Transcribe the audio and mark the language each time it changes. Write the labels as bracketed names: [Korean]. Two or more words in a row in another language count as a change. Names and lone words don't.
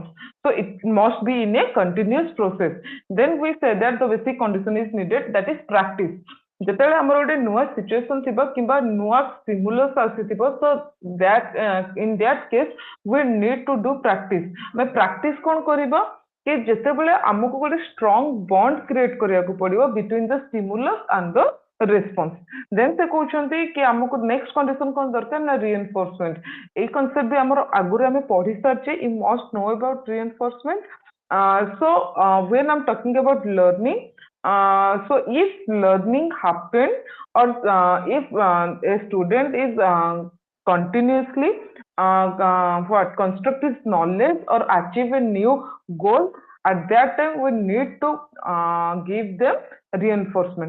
[English] So it must be in a continuous process. Then we say that the basic condition is needed, that is practice. [Odia] ଯେତେବେଳେ ଆମର ଗୋଟେ ନୂଆ ସିଚୁଏସନ ଥିବ କିମ୍ବା ନୂଆ stimulus ଆସିଥିବ, [English] so that in that case we need to do practice. [Odia] ଆମେ practice କଣ କରିବା कि ଯେତେବେଳେ ଆମକୁ ଗୋଟେ [English] strong bond create [Odia] କରିବାକୁ ପଡିବ [English] between the stimulus and the response. [Odia] then ସେ କହୁଛନ୍ତି କି ଆମକୁ [English] next condition [Odia] କଣ ଦରକାର ନା reinforcement. ଏଇ concept ବି ଆମର ଆଗରୁ ଆମେ ପଢି ସାରିଛେ. [English] You must know about reinforcement. When I'm talking about learning, so if learning happen, or if a student is continuously construct his knowledge or achieve a new goal, at that time we need to give them reinforcement.